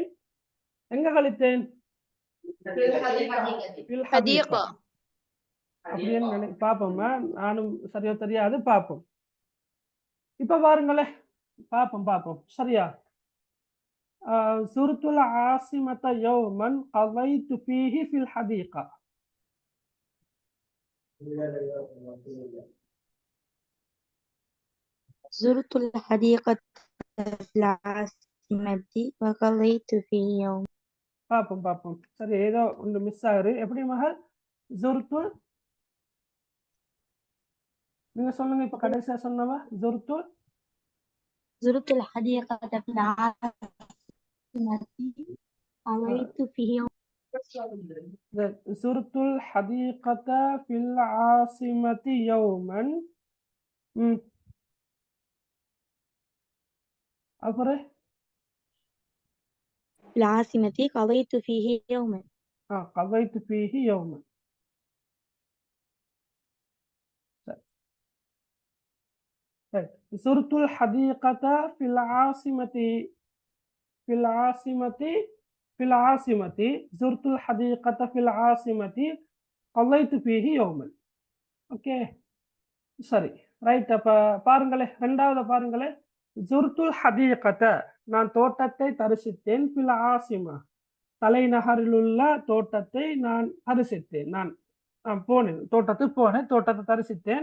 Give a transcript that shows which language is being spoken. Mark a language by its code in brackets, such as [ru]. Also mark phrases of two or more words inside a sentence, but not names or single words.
[ta] எங்க கழித்தேன்? அப்படின்னு பாப்போமா? நானும் சரியா தெரியாது, பாப்போம். இப்ப பாருங்களேன், பாப்போம். சரியா? [ar] زرت العاصمة يوما قضيت فيه في الحديقة. زرت الحديقة في العاصمة وقضيت فيه يوم. [ta] பாப்போம். சரி, ஏதோ ஒன்று மிஸ் ஆகுது. எப்படி மகள்? ஜுர்துல், நீங்க சொல்லுங்க இப்ப கடைசியா சொன்னவ. [ar] زرت الحديقة في العاصمة وقضيت فيه يوم. زرت الحديقة في العاصمة يوما. [ta] அப்புறம் [ar] في العاصمة قضيت فيه يوما. قضيت فيه يوما. زرت الحديقة في العاصمة. زرت الحديقة في العاصمة قضيت فيه يوما. [ta] ஓகே, சரி, ரைட். அப்ப பாருங்களே, ரெண்டாவது பாருங்களே. [ar] زرت الحديقة, [ta] நான் தோட்டத்தை தரிசித்தேன். [ar] في العاصمة, [ta] தலைநகரில் உள்ள தோட்டத்தை நான் தரிசித்தேன். நான் போனேன், தோட்டத்தை தரிசித்தேன்.